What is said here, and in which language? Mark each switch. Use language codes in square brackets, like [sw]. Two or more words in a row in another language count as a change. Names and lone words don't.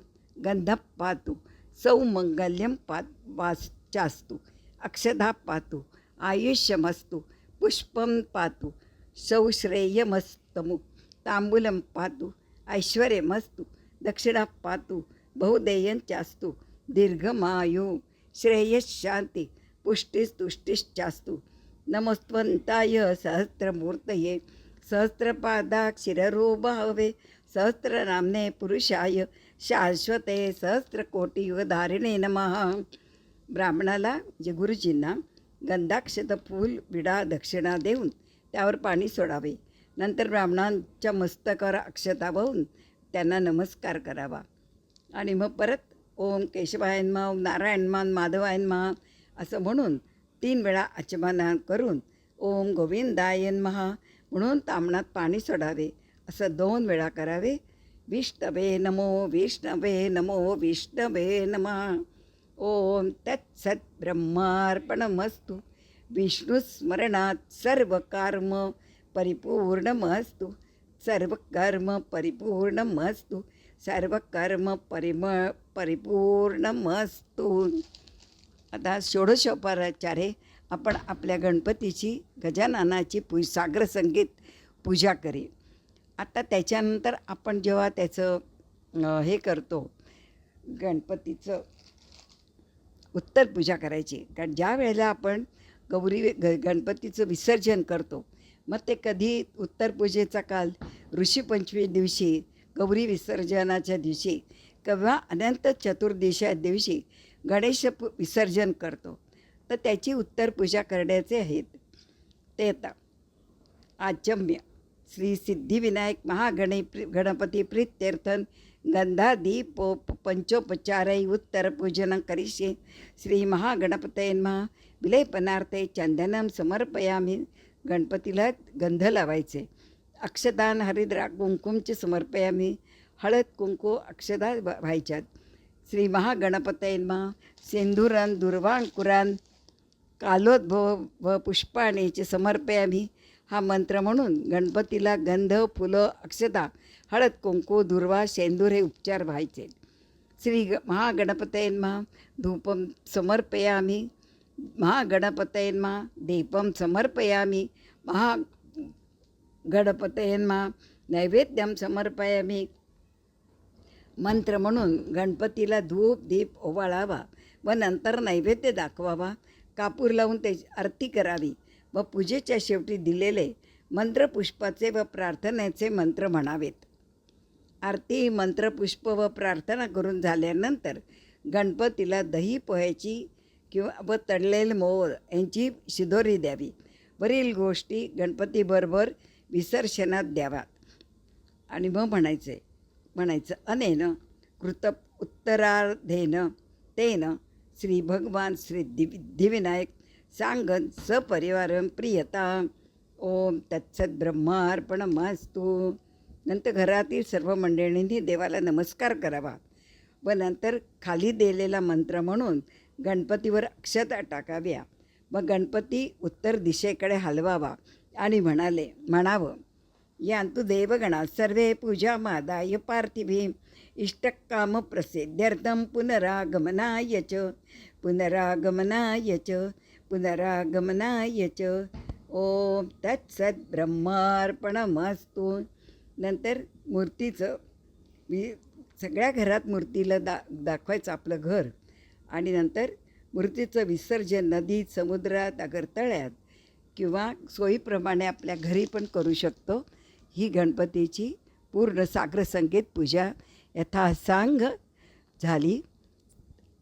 [sa] गन्धः पातु सौमङ्गल्यं वाचास्तु अक्षता पातु आयुष्यमस्तु पुष्पं पातु सौश्रेयमस्तमु तांबूलं पातु ऐश्वर्यमस्तु दक्षिणा पातु बहुदेयञ्चास्तु दीर्घमायु श्रेयशान्ति पुष्टिस्तुष्टिश्चास्तु. नमस्त्वन्ताय सहस्रमूर्तये सहस्रपादाक्षिररूपावे सहस्रनाम्ने पुरुषाय शाश्वते सहस्रकोटियुगधारिणे नमः. [mr] ब्राह्मणाला म्हणजे गुरुजींना गंधाक्षत फूल विडा दक्षिणा देऊन त्यावर पाणी सोडावे. नंतर ब्राह्मणांच्या मस्तकावर अक्षता वाहून त्यांना नमस्कार करावा. आणि मग परत [sa] ओम केशवाय नमः, ओम नारायण नमः, माधवाय नमः [mr] असं म्हणून 3 वेळा आचमन करून [sa] ओम गोविंदाय नमः [mr] म्हणून तामणात पाणी सोडावे. असं 2 वेळा करावे. [sa] विष्णवे नमो विष्णवे नमो विष्णवे नमः. ओम तत्सत् ब्रह्मार्पणमस्तु. विष्णुस्मरणात् सर्वकर्म परिपूर्णमस्तु. सर्वकर्म परिपूर्णमस्तु. सर्वकर्म परिपूर्णमस्तु. [mr] आता षोडशोपचारे आपण आपल्या गणपतीची गजाननाची सागर संगीत पूजा करी. आता त्याच्यानंतर आपण जेव्हा त्याचं हे करतो गणपतीचं उत्तर पूजा करायची. कारण ज्या वेळेला आपण गणपतीचं विसर्जन करतो, मग ते कधी उत्तर पूजेचा काल ऋषीपंचमी दिवशी, गौरी विसर्जनाच्या दिवशी किंवा अनंत चतुर्दशीच्या दिवशी गणेश विसर्जन करतो. तर त्याची उत्तर पूजा करण्याचे आहेत ते आता [sa] आचम्य श्री सिद्धिविनायक गणपती प्रीत्यर्थन गंधादीप पंचोपचारै उत्तरपूजनं करिष्ये. श्री महागणपतये नमः. विलेपनार्थे चंदनं समर्पयामि. [mr] गणपतीला गंध लावायचे. [sa] अक्षदान हरिद्रा कुंकुमचे समर्पयामि. [mr] हळद कुंकू अक्षदा व्हायच्यात. [sa] श्री महागणपतये नमः. सिंधुरान दुर्वांकुरान कालोद्भव व पुष्पाणीचे समर्पयामि. [mr] हा मंत्र म्हणून गणपतीला गंध, फुलं, अक्षता, हळद कुंकू, दुर्वा, शेंदूर हे उपचार व्हायचे. [sa] श्री महागणपतये नमः. धूपम समर्पयामि. महागणपतये नमः. दीपम समर्पयामि. महागणपतये नमः. नैवेद्यम समर्पयामि. [mr] मंत्र म्हणून गणपतीला धूप दीप ओवाळावा व नंतर नैवेद्य दाखवावा. कापूर लावून त्याची आरती करावी व पूजेच्या शेवटी दिलेले मंत्रपुष्पाचे व प्रार्थनेचे मंत्र म्हणावेत. आरती, मंत्रपुष्प व प्रार्थना करून झाल्यानंतर गणपतीला दही पोह्याची व तळलेले मोर यांची शिदोरी द्यावी. वरील गोष्टी गणपतीबरोबर विसर्जनात द्याव्यात. आणि मग म्हणायचं [sa] अनेन कृत उत्तरार्धेन तेन श्री भगवान सिद्धिविनायक सांगन सपरिवारं प्रियता. ओम तत्सत ब्रह्मार्पणमस्तु. [mr] नंतर घरातील सर्व मंडळींनी देवाला नमस्कार करावा व नंतर खाली दिलेला मंत्र म्हणून गणपतीवर अक्षता टाकाव्या व गणपती उत्तर दिशेकडे हलवावा आणि म्हणावं [sa] यांतु देवगणा सर्वे पूजामादाय पार्थिवीं इष्टकामप्रसिद्ध्यर्थं पुनरागमनाय च. ओम तत्सत ब्रह्मार्पणमस्तु. [mr] नंतर मूर्तीचं सगळ्या घरात मूर्तीला दाखवायचं आपलं घर आणि नंतर मूर्तीचं विसर्जन नदीत, समुद्रात, अगर तळ्यात किंवा सोयीप्रमाणे आपल्या घरी पण करू शकतो. ही गणपतीची पूर्ण सागर संगीत पूजा यथासांग झाली.